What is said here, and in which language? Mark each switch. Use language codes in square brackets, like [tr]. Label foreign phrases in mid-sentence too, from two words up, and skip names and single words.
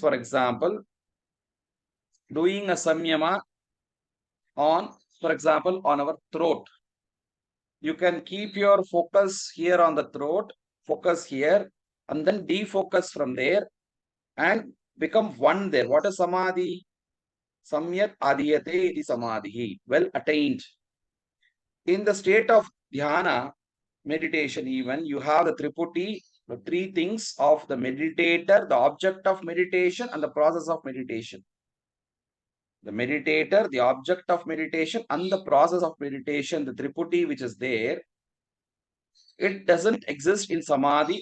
[en] For example, doing a samyama on, for example, on our throat. You can keep your focus here on the throat, focus here, and then defocus from there and become one there. What is samadhi? [sa] सम्यक् आधीयते इति समाधिः, [en] well attained. In the state of dhyana, meditation even, you have the triputi, the three things of the meditator, the object of meditation, and the process of meditation. The meditator, the object of meditation, and the process of meditation, the triputi which is there, it doesn't exist in samadhi.